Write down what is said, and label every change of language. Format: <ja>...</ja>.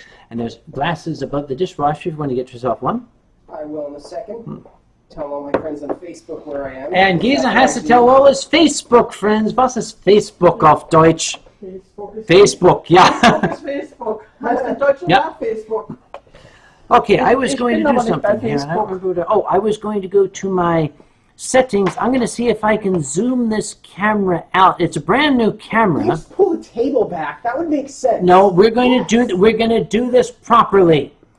<en>And there's glasses above the dishwasher if you want to get yourself one. I will in a second. Tell all my friends on Facebook where I am. And Giza has to tell all his Facebook friends.</en> <de>Was ist Facebook auf Deutsch? Facebook, ja. Facebook. Heißt in Deutschland auch Facebook.</de> <en>Okay, I was going to do</en> <de>bin aber nicht bei</de> <en>something here. and I don't remember I was going to go to my settings. I'm going to see if I can zoom this camera out. It's a brand new camera. Just pull the table back. That would make sense. No, we're going to do this properly.</en>